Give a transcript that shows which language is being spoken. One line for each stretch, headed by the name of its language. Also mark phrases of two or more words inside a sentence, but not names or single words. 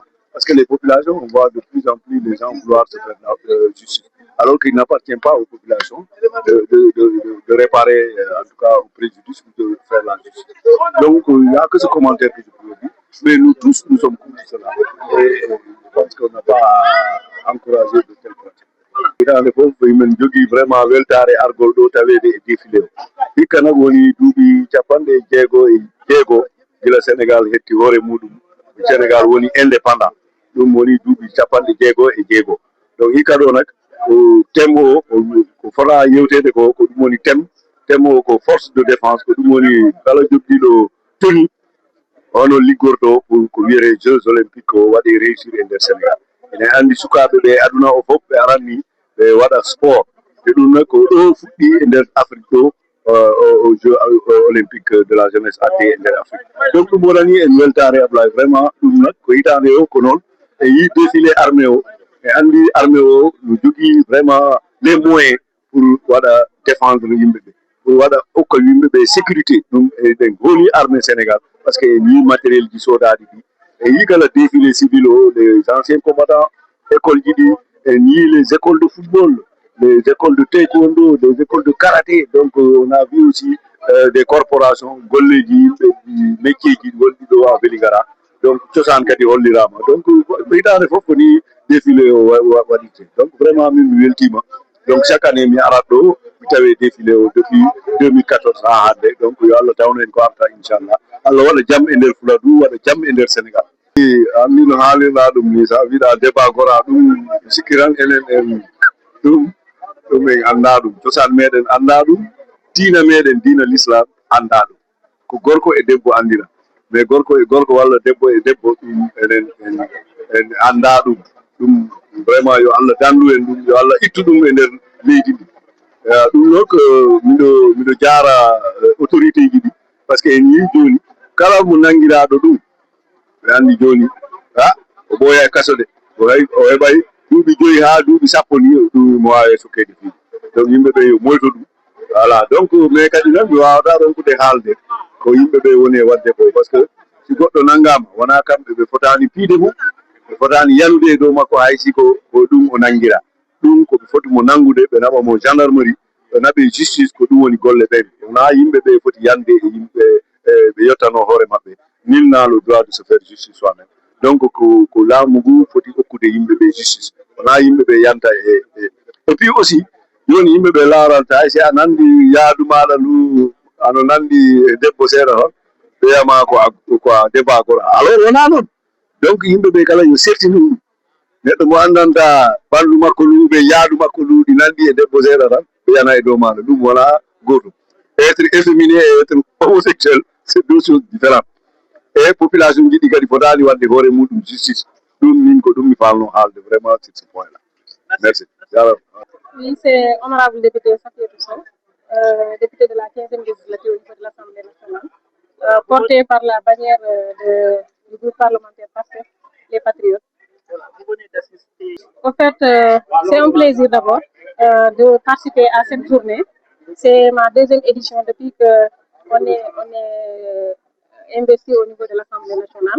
French: Parce que les populations, on voit de plus en plus les gens vouloir se faire justice. Alors qu'il n'appartient pas aux populations de réparer, en tout cas, au préjudice ou de faire la justice. Donc, il n'y a que ce commentaire que je peux dire. Mais nous tous, nous sommes contre cela. Et je pense qu'on n'a pas à encourager de telles pratiques.
Fula: Hitande fof min jogii vraiment weltare argol ɗo tawede e défilé o hikka nag woni duuɓi capanɗe jeego gila sénégal hetti hoore muɗum sénégal woni indépendant ɗum woni duuɓi capanɗe jeego donc hikka ɗo nag thème o ko fota yewtede ko ɗum woni thème o ko
French: force de défense
Fula: ko ɗum woni kala joggiɗo toni hono liggorto pour ko wiyete
French: jeux olympique
Fula: ko waɗi réussir e nder sénégal enen andi sukaɓe ɓe aduna o fof ɓe aranni ɓe waɗa sport e ɗum noon ko ɗo fuɗɗi e nder afrique ɗo
French: au jeu olympique de la jeunesse
Fula: adde e nder afrique donc ɗum wonani en weltare ablaye vraiment ɗum nag ko hitande o ko noon e yi défilé armé o e andi armé o no jogui vraiment
French: les moyens pour
Fula: waɗa défendre yimɓeɓe pour waɗa hokka yimɓeɓe sécurité ɗum eɗen gooni armé sénégal
French: par ce que
Fula: en yii matériel ji sodaɗi ɗi e yii kala défilé civil o
French: les anciens combattants
Fula: école ji ɗi en yii
French: les écoles de football les écoles de taekwondo des écoles de karaté donc on a vu aussi des corporations
Fula: golleji yimɓe métier ji wonɗi ɗo ha Vélingara donc cosaan kadi hollirama donc hitande fof koni défilé o waɗite donc vraiment min mi weltima
French: donc chaque année
Fula: mi arat ɗo mi tawe défilé o depuis 2014 ha hande donc yo Allah tawno en ko arta inchallah Allah waɗa jaam e nder Fuladu waɗa jaam e nder Sénégal anni no haalirɗa ɗum ni sa wiɗa débat gora ɗum sikkiran enen en ɗum en anda ɗum cosaan meɗen anda ɗum diina meɗen diina l'islam anda ɗum ko gorko e debbo andira mais gorko e gorko walla debbo e debbo ɗum en anda ɗum vraiment yo Allah dandu en ɗum yo Allah ittu ɗum e nder leydi ndi ɗum noon ko miɗo jaara autorité ji ɗi
French: par ce que
Fula: en yii joni kala mo nanguiraɗo ɗum ɓe andi joni o ɓooya e kaso de o heɓay duuɓi joyi ha duuɓi sappo ni ɗum mo wawi sokkede fiiɗi donc yimɓeɓe yo moyto ɗum
French: voilà donc mais
Fula: kadi noon mi wawata ronkude haalde ko yimɓeɓe woni e wadde ko
French: par ce que si
Fula: goɗɗo nanggama wona kamɓe ɓe fotani piide mum ɓe fotani yanude e dow makko hay si ko ɗum o nanguira ɗum koɓe foti mo nanngude ɓe naɓa mo gendarmerie ɓe naɓe justice ko ɗum woni golle ɓen wona yimɓeɓe foti yande e yimɓe ɓe yettano hoore maɓɓe
French: nul n'a le droit de se faire justice soi même donc
Fula: ko laamu ngu foti hokkude yimɓeɓe justice wona yimɓeɓe yanta
French: et puis
Fula: aussi joni yimɓeɓe laaranta hay si a nandi yaadu maɗa ndu ano nandi debbo seeɗa ton ɓeyama ko a débakora alors wona noon donc yimɓeɓe kala yo sertini ɗum neɗɗo mo andanta ɓallu makko ndu ɓe yaadu makko ndu ɗi nandi e debbo seeɗa tan ɓeyana e dow maɗa ɗum wona gotum
French: être efféminé et être homosexuel c'est deux choses différentes
Fula: e population jiɗi kadi fotani wadde hoore muɗum justice ɗum min ko ɗum mi falno haalde vraiment
French: sur ce point là merci
Fula: jarama.
French: Oui, c'est honorable député Safiatou Sow, député de la 15e législature au niveau de l'Assemblée nationale, porté par la bannière du groupe parlementaire PASTEF, les Patriotes. En fait, c'est un plaisir d'abord de participer à cette journée C'est ma deuxième édition depuis que on est investi au niveau de l'Assemblée nationale.